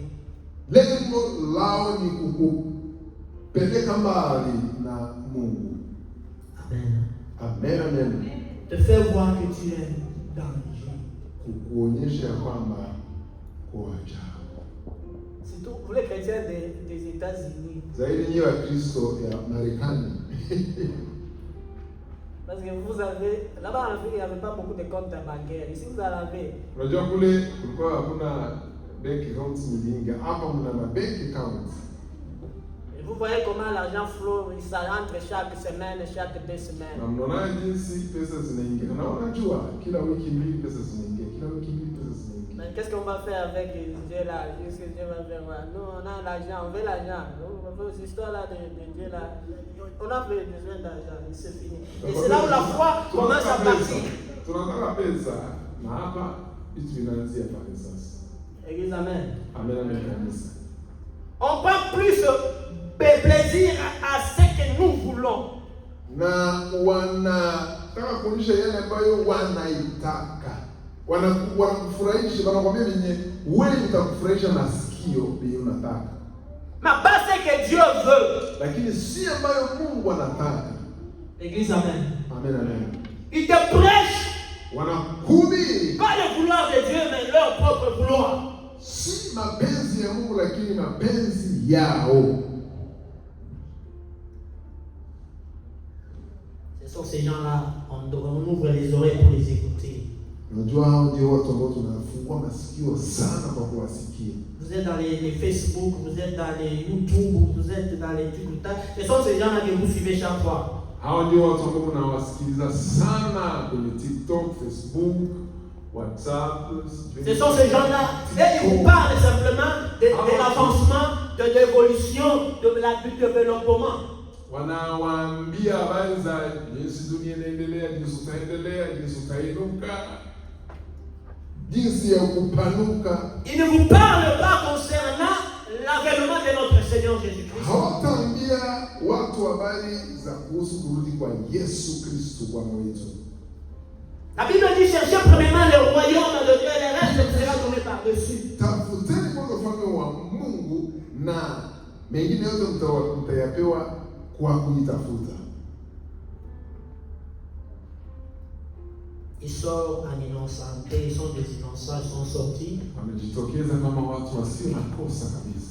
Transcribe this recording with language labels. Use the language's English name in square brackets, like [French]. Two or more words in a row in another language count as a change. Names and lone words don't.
[Swahili] Lengo lao ni kukupeleka mbali na Mungu. Amen. Amen, amen. [French] Te faire voir que tu es dans danger. [Swahili] Kukuonyesha kwamba kwa ajabu. [French] Surtout pour les chrétiens des États-Unis. [Swahili] Zaidi nyinyi wa Kristo ya Marekani. [French] Parce que vous avez, là-bas en Afrique, il n'y avait pas beaucoup de comptes bancaires. Ici, vous en avez. [Swahili] Unajua kule kulikuwa hakuna [English] bank accounts [Swahili] nyingi. Hapa mna ma [English] bank accounts. [French] Et vous voyez comment l'argent flot, ça rentre chaque semaine, chaque 2 semaines. [Swahili] Na mnaona jinsi pesa zinaingia. Na unajua kila wiki mbili pesa zinaingia. Kila wiki mbili pesa zinaingia. [French] Mais qu'est-ce qu'on va faire avec Dieu là? Qu'est-ce que Dieu va faire? Nous, on a l'argent, on veut l'argent. On veut ces histoires-là de Dieu là. On a besoin d'argent, c'est fini. Et c'est là où la foi commence à partir. [Swahili] Tunataka pesa na hapa vitu vinaanzia pale sasa. [French] Église, amen. [Swahili] Amen, amen kanisa. [French] On prend plus plaisir à ce que nous voulons. [Swahili] Na wanataka kuonyesha yale ambayo wanaitaka. Wanakufurahisha, wanakwambia mwenye wewe utakufurahisha masikio bila unataka. [French] Mais pas ce que Dieu veut. [Swahili] Lakini si ambayo Mungu anataka. [French] Église, amen. Amen, amen. Ils te prêchent [Swahili] Wanahubiri [French] pas le vouloir de Dieu, mais leur propre vouloir. [Swahili] si mapenzi ya Mungu lakini mapenzi yao. [French] Ce sont ces gens-là, on ouvre les oreilles pour les écouter. [Swahili] Unajua hao ndio watu ambao tunafungua masikio sana kwa kuwasikia. [French] Vous êtes dans les Facebook, vous êtes dans les YouTube, vous êtes dans les TikTok. Ce sont ces gens-là que vous suivez chaque fois. [Swahili] Hao ndio watu ambao mnawasikiliza sana kwenye TikTok, Facebook, WhatsApp. [French] Ce sont ces gens-là. Et ils vous parlent simplement de l'avancement, de l'évolution, du développement. [Swahili] Wanawaambia habari za jinsi dunia inaendelea, jinsi utaendelea, jinsi utainuka, jinsi ya kupanuka. [French] Ils ne vous parlent pas concernant l'avènement de notre Seigneur Jésus-Christ. [Swahili] Hawataambia watu habari za kuhusu kurudi kwa Yesu Kristo Bwana wetu. [French] La Bible dit cherchez premièrement le royaume de Dieu et le reste sera donné par-dessus. [Swahili] Tafuteni kwanza ufalme wa Mungu na mengine yote mtayapewa kwa kujitafuta. [French] Ils sortent en innocenté, ils sont des innocents, ils sont sortis. [Swahili] Wamejitokeza kama watu wasio na kosa kabisa.